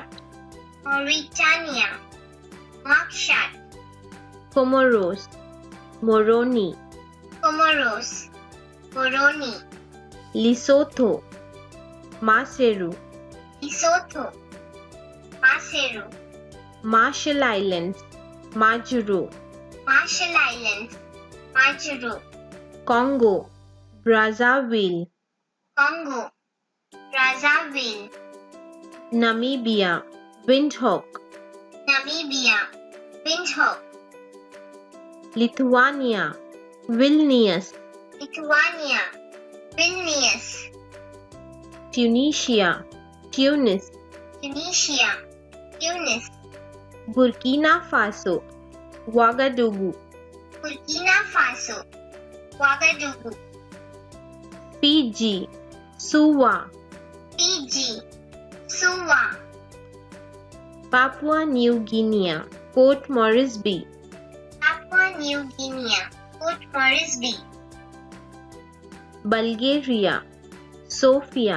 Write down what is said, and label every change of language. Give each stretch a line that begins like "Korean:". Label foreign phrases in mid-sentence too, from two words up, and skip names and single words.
English: Mauritania, Nouakchott. Comoros, Moroni. Comoros, Moroni. Lesotho, Maseru. Lesotho, Maseru. Marshall Islands, Majuro. Marshall Islands, Majuro. Congo, Brazzaville. Congo, Brazzaville. Namibia, Windhoek. Namibia, Windhoek. Lithuania, Vilnius. Lithuania, Vilnius. Tunisia, Tunis. Tunisia, Tunis. Burkina Faso, Ouagadougou. Burkina Faso, Ouagadougou. Fiji, Suva. Fiji, Suva. Papua New Guinea, Port Moresby. Papua New Guinea, Port Moresby. Bulgaria, Sofia.